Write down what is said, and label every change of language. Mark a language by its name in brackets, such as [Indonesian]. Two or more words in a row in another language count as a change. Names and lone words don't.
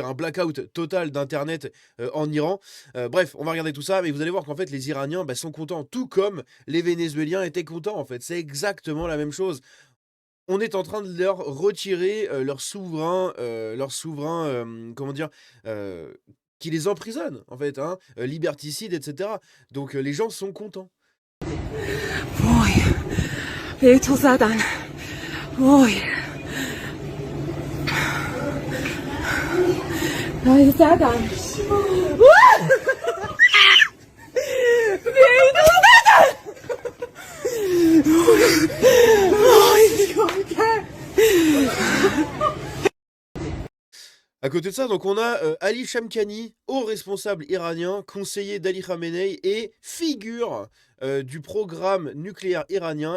[French] Un blackout total d'internet, en Iran. Bref, on va regarder tout ça, mais vous allez voir qu'en fait les Iraniens, bah, sont contents, tout comme les Vénézuéliens étaient contents, en fait. C'est exactement la même chose. On est en train de leur retirer, leur souverain, comment dire? Heu, qui les emprisonne, en fait, hein, liberticide et cetera. Donc les gens sont contents. [Persian] وای به تو زدن وای وای زدن [French] À côté de ça, donc on a Ali Shamkhani, haut responsable iranien, conseiller d'Ali Khamenei et figure du programme nucléaire iranien.